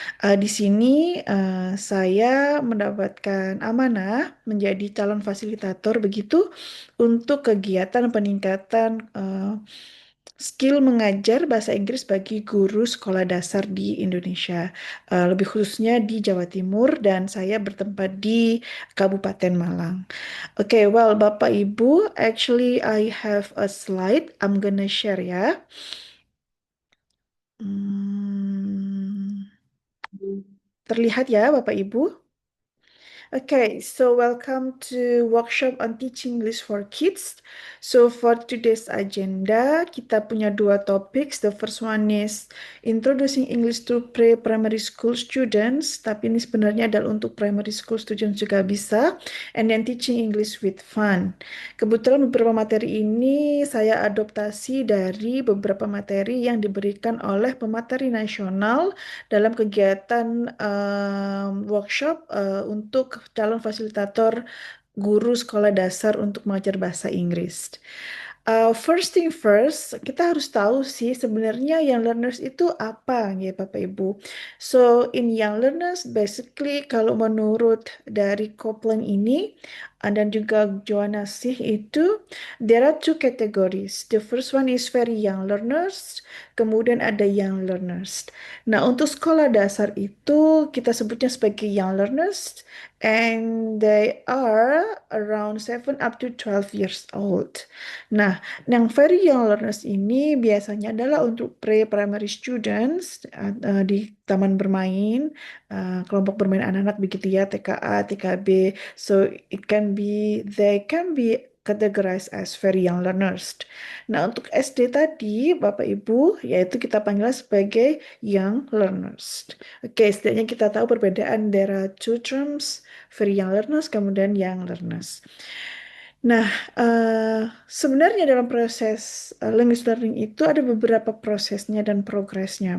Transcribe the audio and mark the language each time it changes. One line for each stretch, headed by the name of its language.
Indonesian: Di sini saya mendapatkan amanah menjadi calon fasilitator begitu untuk kegiatan peningkatan skill mengajar bahasa Inggris bagi guru sekolah dasar di Indonesia, lebih khususnya di Jawa Timur dan saya bertempat di Kabupaten Malang.
English: Okay, well, Bapak Ibu, actually I have a slide I'm gonna share ya.
Indonesian: Hmm, terlihat ya Bapak Ibu?
English: Okay, so welcome to workshop on teaching English for kids. So for today's agenda,
Indonesian: kita punya dua topik.
English: The first one is introducing English to pre-primary school students,
Indonesian: tapi ini sebenarnya adalah untuk primary school students juga bisa.
English: And then teaching English with fun.
Indonesian: Kebetulan beberapa materi ini saya adoptasi dari beberapa materi yang diberikan oleh pemateri nasional dalam kegiatan workshop untuk calon fasilitator guru sekolah dasar untuk mengajar bahasa Inggris.
English: First thing first,
Indonesian: kita harus tahu sih sebenarnya young learners itu apa ya Bapak Ibu.
English: So in young learners, basically
Indonesian: kalau menurut dari Copeland ini dan juga Joanna Sih itu,
English: there are two categories. The first one is very young learners,
Indonesian: kemudian ada
English: young learners.
Indonesian: Nah, untuk sekolah dasar itu kita sebutnya sebagai
English: young learners and they are around 7 up to 12 years old.
Indonesian: Nah, yang very young learners ini biasanya adalah untuk pre-primary students di taman bermain, kelompok bermain anak-anak begitu ya, TKA, TKB.
English: So they can be categorized as very young learners.
Indonesian: Nah, untuk SD tadi, Bapak Ibu, yaitu kita panggil sebagai young learners. Oke, setidaknya kita tahu perbedaan
English: there are two terms, very young learners,
Indonesian: kemudian
English: young learners.
Indonesian: Nah, sebenarnya dalam proses language learning itu ada beberapa prosesnya dan progresnya.